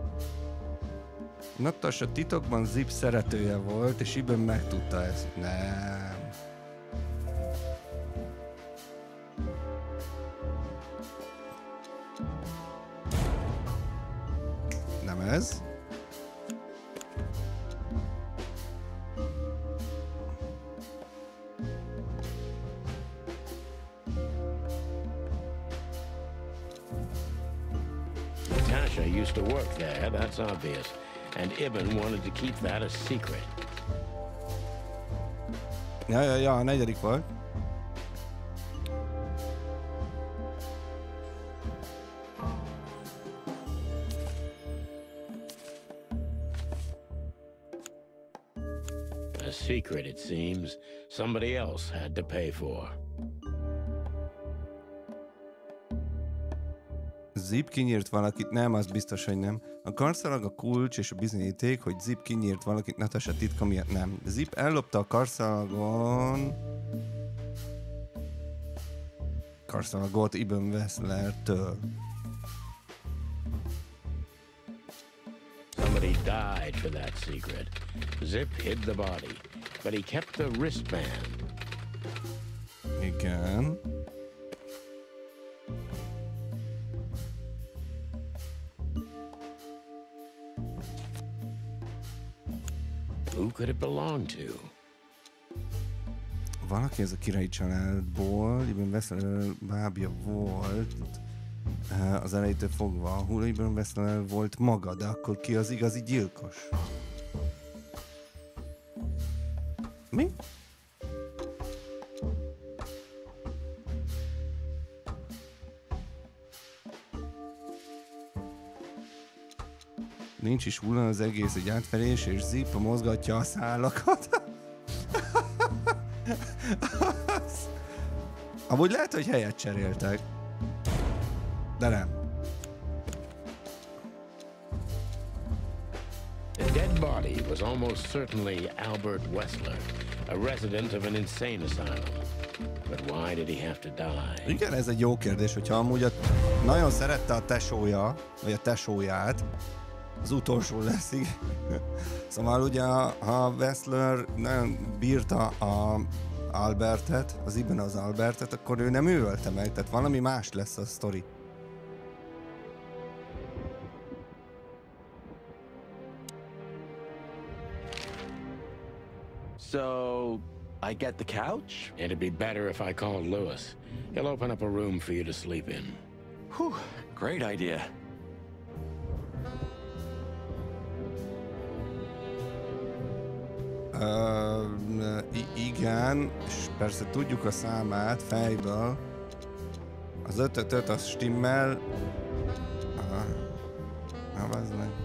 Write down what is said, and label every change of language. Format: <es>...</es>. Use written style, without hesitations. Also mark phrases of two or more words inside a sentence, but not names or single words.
<hu>Natasha titokban Zip szeretője volt, és Ibn megtudta ezt. Nem. Nem ez.</hu> <en>Natasha used to work there, that's obvious. And Ibn wanted to keep that a secret.</en> <hu>Ja, a negyedik volt.</hu> <en>A secret, it seems, somebody else had to pay for.</en> <hu>Zip kinyírt valakit, nem, az biztos, hogy nem. A karszalag, a kulcs és a bizonyíték, hogy Zip kinyírt valakit Natasha titka miatt, nem. Zip ellopta a karszalagot Ibn Wesslertől.</hu> <en>Somebody died for that secret. Zip hid the body, but he kept the wristband.</en> <hu>Igen.</hu> <en>Who could it belong to?</en> <hu>Valaki ez a királyi családból, Ibn Wessler bábja volt, az elejétől fogva. A Hula Ibn Wessler volt maga, de akkor ki az igazi gyilkos? Mi? Nincs is hulla, az egész egy átverés, és Zip mozgatja a szálakat. Amúgy lehet, hogy helyet cseréltek. De nem.</hu> <en>The dead body was almost certainly Albert Wessler, a resident of an insane asylum. But why did he have to die?</en> <hu>Igen, ez egy jó kérdés, hogyha amúgy nagyon szerette a tesója, vagy a tesóját, az utolsó lesz, igen. Szóval ugye, ha Wessler nagyon bírta a Albertet, az Ibn az Albertet, akkor ő nem ölte meg, tehát valami más lesz a sztori.</hu> <en>So, I get the couch? It'd be better if I called Lewis. He'll open up a room for you to sleep in. Whew, great idea.</en> <hu>Igen, és persze tudjuk a számát fejből. Az 5-5-5 az stimmel. Az meg.</hu>